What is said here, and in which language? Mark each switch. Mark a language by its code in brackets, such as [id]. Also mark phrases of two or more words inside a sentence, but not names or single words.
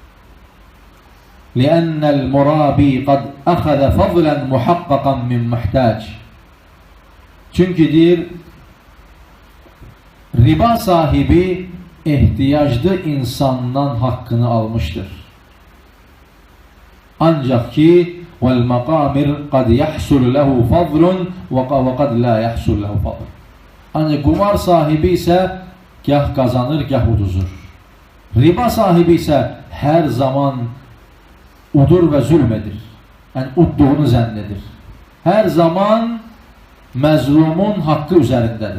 [ar] لأن المرابي قد أخذ فضلا محققا من محتاج. [az] Çünki deyir, riba sahibi ehtiyaclı insandan haqqını almışdır. Ancaq ki, [ar] وَالْمَقَامِرْ قَدْ يَحْسُلُ لَهُ فَضْلٌ وَقَدْ لَا يَحْسُلُ لَهُ فَضْلٌ. [az] Ancaq qumar sahibi isə gah qazanır, gah uduzur. Riba sahibi isə hər zaman udur və zülm edir. Yəni, udduğunu zənn edir. Hər zaman məzlumun haqqı üzərindədir.